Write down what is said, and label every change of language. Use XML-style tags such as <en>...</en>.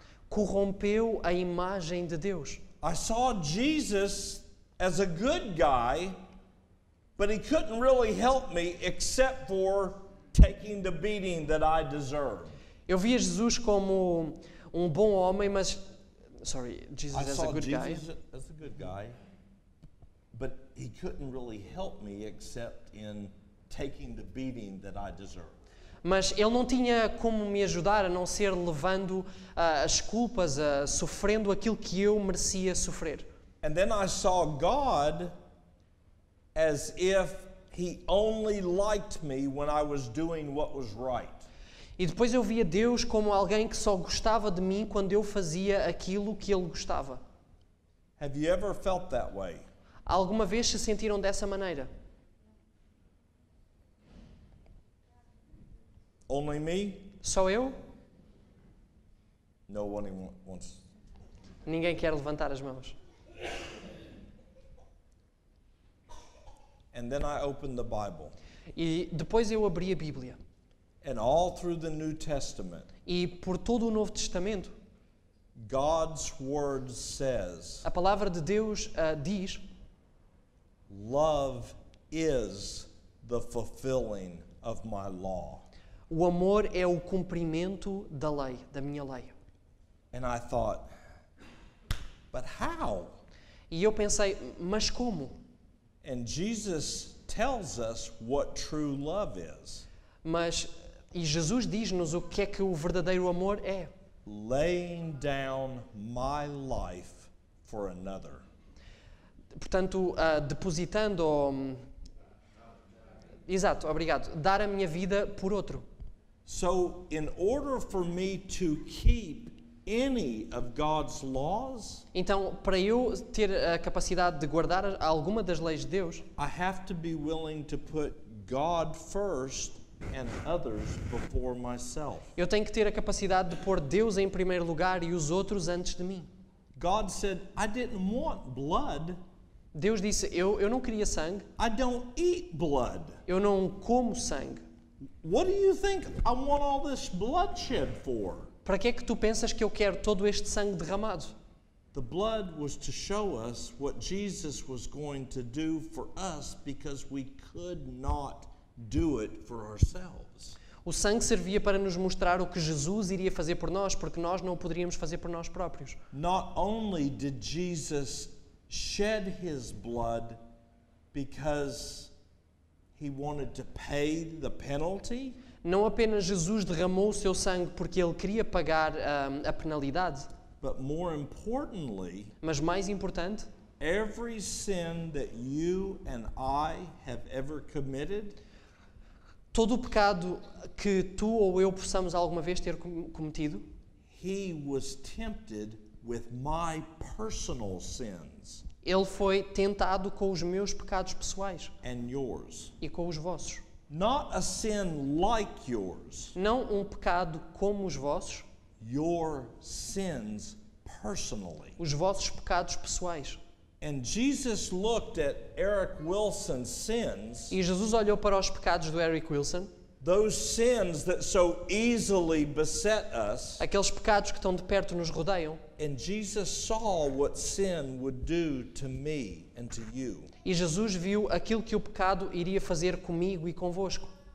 <pt>Corrompeu a imagem de Deus.</pt> <en>I saw Jesus as a good guy, but he couldn't really help me except for taking the beating that I deserved.</en> <pt>Eu via Jesus como um bom homem, mas</pt> <en>sorry, Jesus I as saw a good guy. Jesus as a good guy, but he couldn't really help me except in taking the beating that I deserved.</en> <pt>Mas ele não tinha como me ajudar a não ser levando as culpas, sofrendo aquilo que eu merecia sofrer.</pt> <en>And then I saw God as if he only liked me when I was doing what was right.</en> <pt>E depois eu via Deus como alguém que só gostava de mim quando eu fazia aquilo que ele gostava.</pt> <en>Have you ever felt that way?</en> <pt>Alguma vez se sentiram dessa maneira?</pt> <en>Only me?</en> <pt>Só eu?</pt> <en>No one wants.</en> <pt>Ninguém quer levantar as mãos.</pt> <en>And then I opened the Bible.</en> <pt>E depois eu abri a Bíblia.</pt> <en>And all through the New Testament,</en> <pt>E por todo o Novo Testamento,</pt> <en>God's word says,</en> <pt>a palavra de Deus diz:</pt> <en>love is the fulfilling of my law.</en> <pt>o amor é o cumprimento da lei, da minha lei.</pt> <en>And I thought, but how?</en> <pt>E eu pensei, mas como?</pt> <en>And Jesus tells us what true love is.</en> <pt>E Jesus diz-nos o que é que o verdadeiro amor é.</pt> <en>Laying down my life for another.</en> <pt>Portanto, depositando... Exato, obrigado. Dar a minha vida por outro.</pt> <en>So, in order for me to keep any of God's laws,</en> <pt>Então, para eu ter a capacidade de guardar alguma das leis de Deus,</pt> <en>I have to be willing to put God first and others before myself.</en> <pt>eu tenho que ter a capacidade de pôr Deus em primeiro lugar e os outros antes de mim.</pt> <en>God said, I didn't want blood.</en> <pt>Deus disse, eu não queria sangue,</pt> <en>I don't eat blood.</en> <pt>eu não como sangue.</pt> <en>What do you think I want all this bloodshed for?</en> <pt>Para que é que tu pensas que eu quero todo este sangue derramado?</pt> <en>The blood was to show us what Jesus was going to do for us because we could not do it for ourselves.</en> <pt>O sangue servia para nos mostrar o que Jesus iria fazer por nós, porque nós não o poderíamos fazer por nós próprios.</pt> <en>Not only did Jesus shed his blood because he wanted to pay the penalty,</en> <pt>Não apenas Jesus derramou o seu sangue porque ele queria pagar a penalidade,</pt> <en>but more importantly,</en> <pt>mas mais importante,</pt> <en>every sin that you and I have ever committed,</en> <pt>todo o pecado que tu ou eu possamos alguma vez ter cometido,</pt> <en>he was tempted with my personal sins</en> <pt>ele foi tentado com os meus pecados pessoais</pt> <en>and yours.</en> <pt>e com os vossos.</pt> <en>Not a sin like yours,</en> <pt>Não um pecado como os vossos,</pt> <en>your sins personally.</en> <pt>os vossos pecados pessoais.</pt> <en>And Jesus looked at Eric Wilson's sins,</en> <pt>E Jesus olhou para os pecados do Eric Wilson,</pt> <en>those sins that so easily beset us,</en> <pt>aqueles pecados que tão de perto nos rodeiam.</pt> <en>and Jesus saw what sin would do to me and to you.</en> <pt>E Jesus viu aquilo que o pecado iria fazer comigo e convosco.</pt>